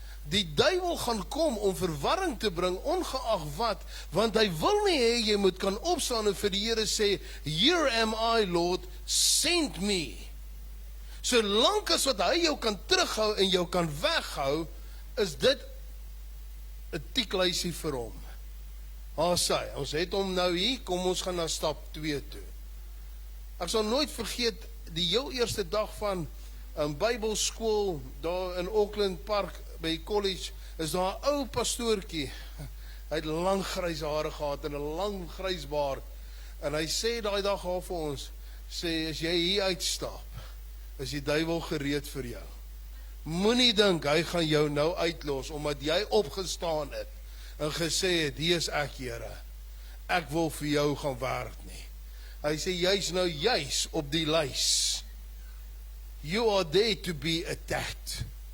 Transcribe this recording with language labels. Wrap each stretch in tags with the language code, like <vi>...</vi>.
<af>Die duiwel gaan kom om verwarring te bring, ongeag wat, want hy wil nie hê jy moet kan opstaan en vir die Here sê,</af> <en>Here am I, Lord, send me.</en> <af>Solank as wat hy jou kan terughou en jou kan weghou, is dit 'n tikluisie vir hom. Sê, ons het hom nou hier, kom ons gaan na stap 2 toe. Ek sal nooit vergeet, die heel eerste dag van Bybelskool, daar in Auckland Park, by college, is daar 'n ou pastoortjie, hy het lang grys hare gehad, en 'n lang grys baard, en hy sê daai dag al vir ons, sê, as jy hier uitstap, is die duiwel gereed vir jou. Moenie dink, hy gaan jou nou uitlos, omdat jy opgestaan het, en gesê het, hier is ek, Here, ek wil vir jou gaan werk nie. Hy sê, jy's nou juis op die lys.</af> <en>You are there to be attacked.</en>